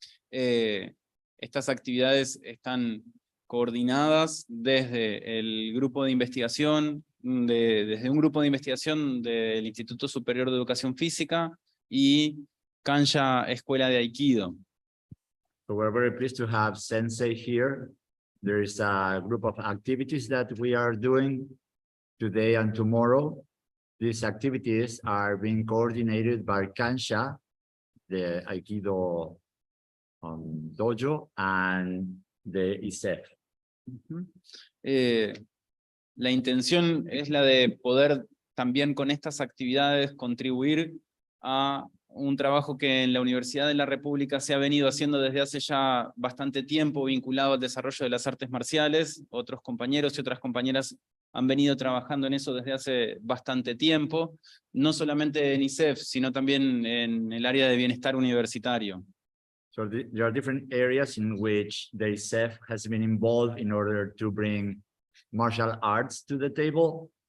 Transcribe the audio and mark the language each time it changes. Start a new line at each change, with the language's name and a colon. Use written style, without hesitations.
Spanish: Estas actividades están coordinadas desde el grupo de investigación, desde un grupo de investigación del Instituto Superior de Educación Física y Kanya Escuela de Aikido.
English: So we're very pleased to have Sensei here. There is a group of activities that we are doing today and tomorrow. These activities are being coordinated by Kansha, the Aikido dojo, and the ISEF.
Spanish: La intención es la de poder también con estas actividades contribuir a un trabajo que en la Universidad de la República se ha venido haciendo desde hace ya bastante tiempo, vinculado al desarrollo de las artes marciales. Otros compañeros y otras compañeras han venido trabajando en eso desde hace bastante tiempo, no solamente en ISEF, sino también en el área de bienestar universitario.
English: So there are different areas in which the ISEF has been involved in order to bring martial arts to the table.